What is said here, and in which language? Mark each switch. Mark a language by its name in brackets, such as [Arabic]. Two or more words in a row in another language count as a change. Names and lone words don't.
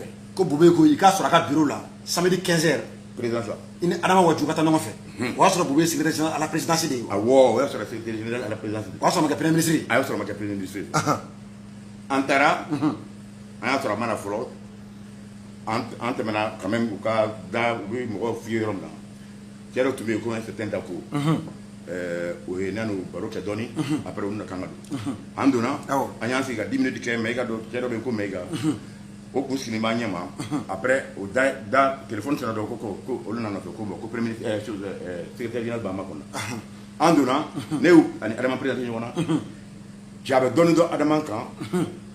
[Bambara] ko Bubey ko i k'a sɔrɔ a ka bureau la samedi 15h présidence la i ni Adama Waju ka taa ɲɔgɔn fɛ o y'a sɔrɔ Bubey [French] secrétaire général à la présidence [Bambara] de ye awɔ o y'a sɔrɔ [French] secrétaire général à la présidence [Bambara] o y'a sɔrɔ ma kɛ [French] premier ministre [Bambara] a y'a sɔrɔ ma kɛ [French] premier ministre [Bambara] an taara an y'a sɔrɔ a ma na fɔlɔ an tɛmɛna [French] quand même [Bambara] u ka da u bɛ mɔgɔw f'i ye yɔrɔ min na cɛ dɔ tun bɛ yen ko [French] un certain [Bambara] Dako o ye n'u baro kɛ dɔɔni après u na kan ka don an donna an y'an sigi ka 10 minutes kɛ Mayiga dɔ cɛ dɔ bɛ yen ko Mayiga o kun sigilen b'an ɲɛ ma après o da téléphone sera dɔ ko olu nana fɛ ko bon ko [French] premier secrétaire général [Bambara] b'an ma kɔnɔ an donna ne y'u ani Adama présenté ɲɔgɔn na cɛ a bɛ dɔɔni dɔn Adama kan